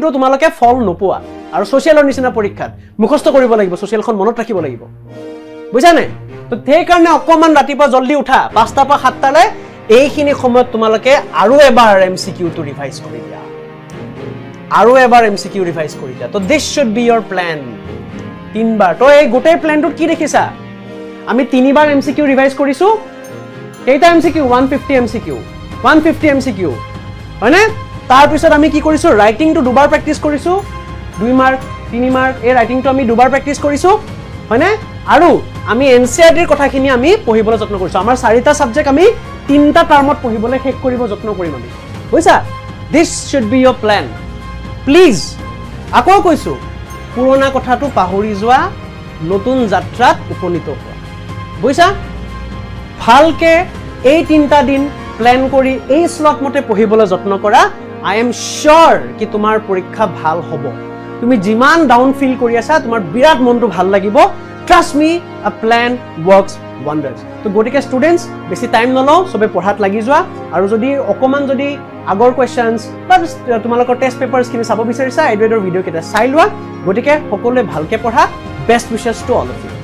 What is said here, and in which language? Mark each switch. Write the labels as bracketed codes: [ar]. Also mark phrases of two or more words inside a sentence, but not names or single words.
[as] তোমালকে ফল নোপোৱা আৰু সোশ্যালৰ নিচিনা পৰীক্ষাত মুখস্থ কৰিব লাগিব সোশ্যালখন মনত ৰাখিব লাগিব বুঝা নাই তো সেই কাৰণে অকমান ৰাতিপুৱা জলদি উঠা 5টা পৰা 7টা লৈ এইখিনি সময়ত তোমালকে আৰু এবাৰ এমসিকিউ টো ৰিভাইজ কৰি দিয়া আৰু এবাৰ এমসিকিউ ৰিভাইজ কৰি দিয়া তো [en] this should be your plan [as] তিনবাৰ তো এই গোটেই প্ল্যানটোত কি দেখিছা আমি তিনিবাৰ এমসিকিউ ৰিভাইজ কৰিছো কেইটা এমসিকিউ 150 এমসিকিউ 150 এমসিকিউ হয়নে তাৰ পিছত আমি কি কৰিছো ৰাইটিংটো দুবাৰ প্ৰেক্টিস কৰিছো 2 মাৰ্ক 3 মাৰ্ক এই ৰাইটিংটো আমি দুবাৰ প্ৰেক্টিস কৰিছো হয়নে আৰু আমি এনচিইআৰটিৰ কথাখিনি আমি পঢ়িবলৈ যত্ন কৰিছো আমাৰ 4টা সাবজেক্ট আমি 3টা টাৰ্মত পঢ়িবলৈ শেষ কৰিব যত্ন কৰিম আমি বুইছা [en] this should be your plan [as] প্লিজ আকৌ কৈছো পুৰণা কথাটো পাহৰি যোৱা নতুন যাত্ৰাত উপনীত হোৱা বুইছা ভালকে এই 3টা দিন প্ল্যান কৰি এই স্লট মতে পঢ়িবলৈ যত্ন কৰা [en] I am sure [as] কি তোমাৰ পৰীক্ষা ভাল হ'ব তুমি যিমান [en] down feel [as] কৰি আছা তোমাৰ বিৰাট মনটো ভাল লাগিব [en] trust me a plan works wonders [as] তো গটিকে স্টুডেন্টস বেছি টাইম নলও সবে পঢ়াত লাগি যোৱা আৰু যদি অকমান যদি আগৰ কোৱেশ্চনস বা তোমালোকৰ [en] test papers [as] কিনি চাব বিচাৰিছা এডুৱেডৰ ভিডিও কেটা চাই লোৱা গটিকে সকলোৱে ভালকে পঢ়া [en] best wishes to all of you